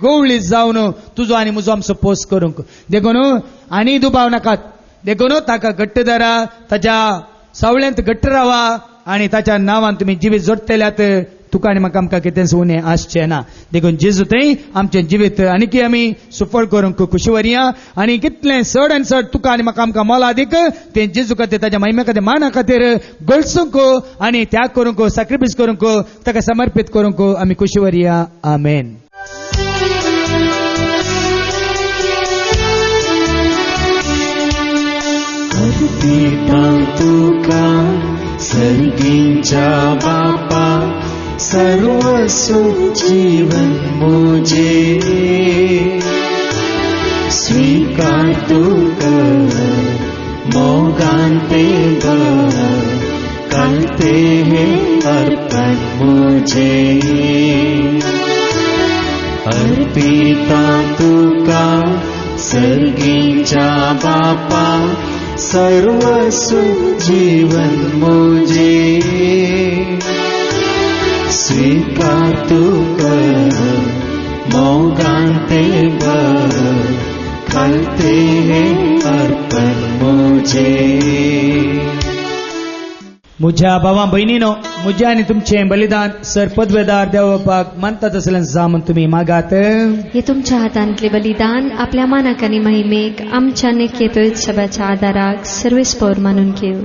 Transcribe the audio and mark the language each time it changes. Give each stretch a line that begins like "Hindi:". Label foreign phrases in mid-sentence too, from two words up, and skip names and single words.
Konkani: गवळी जावन तुजो आनी म्हजो आमचो पोस करूंक देखून आनी दुबाव नाकात देखून ताका घट्ट धरा ताच्या सावळ्यांत घट्ट रावा आनी ताच्या नांवान तुमी जिवीत जोडटल्यात तुका आनी म्हाका आमकां कितेंच उणें आसचें ना देखून जेजू थंय आमचें जिवीत आनीक आमी सुफळ करूंक खुशी व्हरया आनी कितलें चड आनी चड तुका आनी म्हाका आमकां मोल अदीक तें जेजू खातीर ताच्या महिमे खातीर माना खातीर गळसूंक आनी त्याग करूंक सॅक्रिफायस करूंक ताका समर्पीत करूंक आमी खुशी व्हरया आमेन. तुका सर्गींच्या बापा
Hindi: सर्वस्व जीवन मुझे स्वीकार तू कर
Konkani: मोगांते
Hindi: करते हैं अर्पण मुझे अर्पिता
Konkani: तुका सर्गींच्या बापा
Hindi: सर्वस्व जीवन मुझे स्वीकार तू कर
Konkani: मोगांते
Hindi: करते हैं अर्पण मुझे.
Konkani: म्हज्या भावा भयणीनो म्हजें आनी तुमचें बलिदान सरपदवेदार देवबापाक मानतात असलें जामून तुमी मागात. हे तुमच्या हातांतले बलिदान आपल्या मानाक आनी महिमेक आमच्या नेकेतोय शबाच्या आदाराक सर्वेस्पर मानून घेऊ.